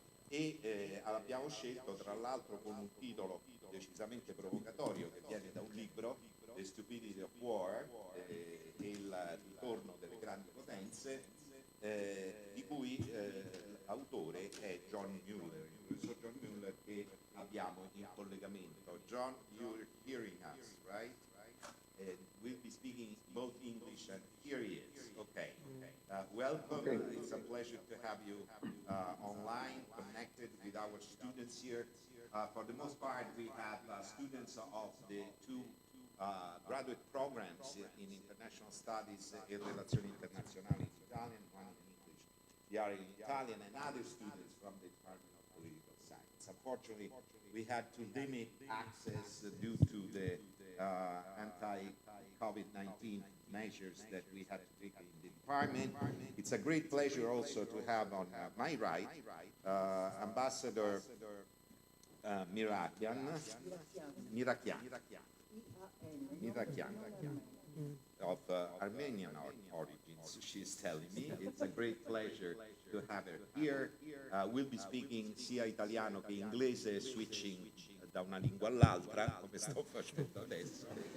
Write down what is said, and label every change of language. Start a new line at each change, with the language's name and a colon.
Italian: E abbiamo scelto tra l'altro con un titolo decisamente provocatorio che viene da un libro, The Stupidity of War, e il ritorno delle grandi potenze, di cui l'autore è John Mueller, il professor John Mueller che abbiamo in collegamento.
English: John, you're hearing us, right? We'll be speaking both English and here he is. Okay. Welcome. Okay. It's a pleasure to have you online, connected with our students here. For the most part, we have students of the two graduate programs in International Studies e Relazioni Internazionali in Italian, one in English. They are in Italian, and other students from the Department of Political Science. Unfortunately, we had to limit access due to the anti-COVID-19 measures that we had to take in the department. It's a great pleasure also to have on my right Ambassador Mirakian of Armenian origins, she's telling me. It's a great pleasure to have her here. We'll be speaking
Italian: sia italiano che inglese,
English: switching
Italian: da una lingua all'altra, come sto facendo adesso.